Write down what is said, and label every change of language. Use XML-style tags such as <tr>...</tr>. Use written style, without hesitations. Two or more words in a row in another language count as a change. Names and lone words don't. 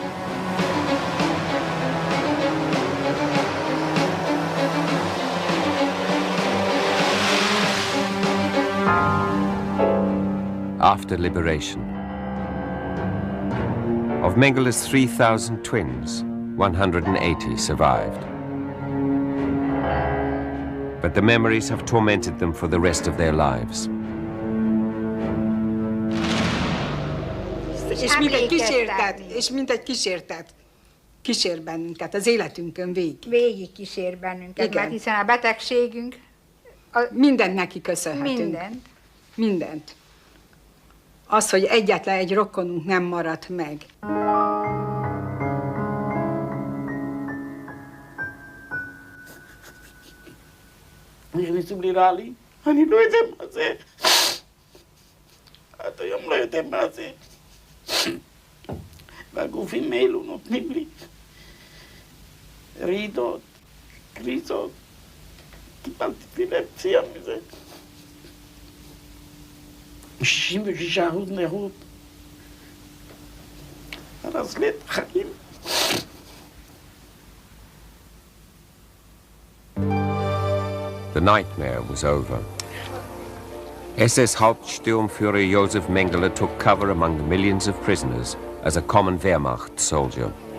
<en>After liberation. Of Mengele's 3,000 twins, 180 survived. But the memories have tormented them for the rest of their lives.</en> <hu>És mint egy kísértet. Kísér bennünket az életünkön végig. Végig kísér bennünket, igen. Mert hiszen a betegségünk... Mindent neki köszönhetünk. Mindent. Mindent. Az, hogy egyetlen egy rokonunk nem maradt meg.</hu> <he>נכנסים לי רע לי, אני לא יודע מה זה. עד היום לא יודע מה זה. והגופים האלו נותנים לי רעידות, קריזות. קיבלתי אפילפסיה מזה. 66% נכות. הרס לי את החיים.</he> <en>The nightmare was over. SS Hauptsturmführer Josef Mengele took cover among the millions of prisoners as a common Wehrmacht soldier.</en>